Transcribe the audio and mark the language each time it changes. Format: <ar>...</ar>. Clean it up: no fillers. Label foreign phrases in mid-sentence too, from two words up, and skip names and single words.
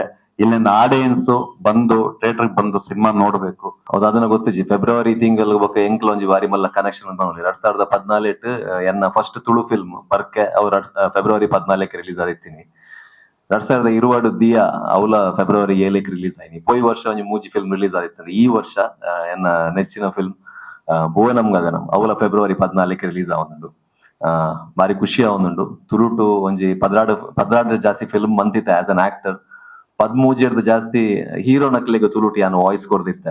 <kn>ಇಲ್ಲಿನ ಆಡಿಯನ್ಸ್ ಬಂದು ಥಿಯೇಟರ್ ಬಂದು ಸಿನಿಮಾ ನೋಡ್ಬೇಕು.</kn> <tcy>ಹೌದು, ಅದನ್ನ ಗೊತ್ತಿಜಿ ಫೆಬ್ರವರಿ ತಿಂಗಳು ಬೊಕ್ಕ ಎಂಕ್ಲೊಂಜಿ ಬಾರಿ ಮಲ್ಲ ಕನೆಕ್ಷನ್ ಅಂತ ನೋಡಿ 2014 ಎನ್ನ ಫಸ್ಟ್ ತುಳು ಫಿಲ್ಮ್ ಬರ್ಕೆ ಅವ್ರ ಫೆಬ್ರವರಿ 14 ರಿಲೀಸ್ ಆದಿತ್ತೀನಿ. 2020 ದಿಯಾ ಅವಲ ಫೆಬ್ರವರಿ 7 ರಿಲೀಸ್ ಆಯ್ನಿ. ಪೋಯಿ ವರ್ಷ ಒಂಜಿ ಮೂಜಿ ಫಿಲ್ಮ್ ರಿಲೀಸ್ ಆದಿತ್ತು. ಈ ವರ್ಷ ಎನ್ನ ನೆಚ್ಚಿನ ಫಿಲ್ಮ್ ಭುವನಂ ಗಗನಂ ಅವಲ ಫೆಬ್ರವರಿ 14 ರಿಲೀಸ್ ಆವೊಂದುಂಡು. ಬಾರಿ ಖುಷಿ ಆವೊಂದುಂಡು. ತುಳುಟು ಒಂಜಿ 16 ಜಾಸ್ತಿ ಫಿಲ್ಮ್ ಮಂತಿತ್ತೆ</tcy> <en>as an actor.</en> <tcy>13 ಜಾಸ್ತಿ ಹೀರೋ ನಕ್ಲೆಗ್ ತುಳುಟಿ ಯಾನು ವಾಯ್ಸ್ ಕೊಡ್ದಿತ್ತೆ.</tcy>